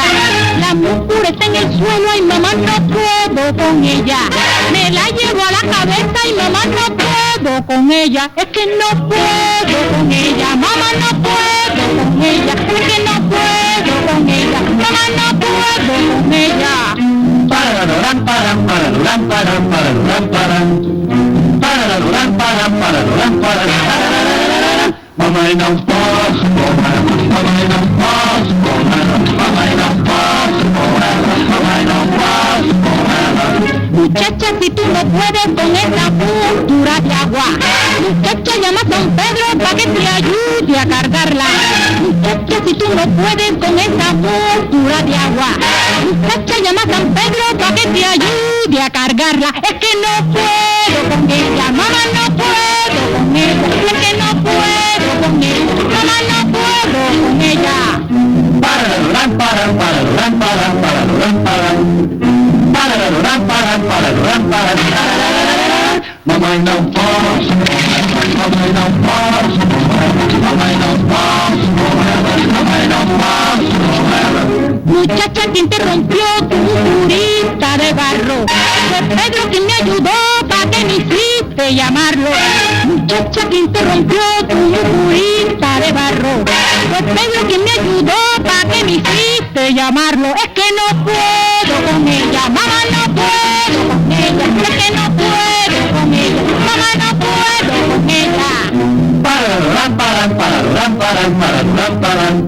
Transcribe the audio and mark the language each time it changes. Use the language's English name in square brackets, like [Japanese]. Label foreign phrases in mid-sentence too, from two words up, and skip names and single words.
[Spanish] La muscura está en el suelo y mamá no puedo con ella. Me la llevo a la cabeza y mamá no puedo con ella. Es que no puedo con ella, mamá no puedo con ella. Es que no puedo con ella, mamá no puedo con ella. Parararán, paran, parararán, paran, parararán, paran. Parararán, paran, parararán, paran. [Portuguese] Mamãe não posso com ela, mamãe não posso com ela, mamãe não posso com ela, mamãe não posso com ela. [Spanish] Muchacha, si tú no puedes con esa postura de agua, muchacha, llama a San Pedro para que te ayude a cargarla. Muchacha, si tú no puedes con esa postura de agua, muchacha, llama a San Pedro para que te ayude a cargarla. Es que no puedo con ella, mamá no puedo con ella, es que no puedo con ella, mamá no puedo con ella. Parararán, paran, parararán, paran, parararán, paran. Parararán, paran, parararán, paran. [Portuguese] Mamãe não posso com ela, mamãe não posso com ela, mamãe não posso com ela, mamãe não posso com ela. [Spanish] Muchacha, ¿quién te rompió tu curita de barro? Fue Pedro quien me ayudó para que me hiciste llamarlo. Muchacha, ¿quién te rompió tu curita de barro? Fue Pedro quien me ayudó para que me hiciste llamarlo. Es que no puedo con ella, mamá no puedo con ella. Es que no puedo con ella, mamá no puedo con ella. Parararán, paran, parararán, paran, parararán, paran.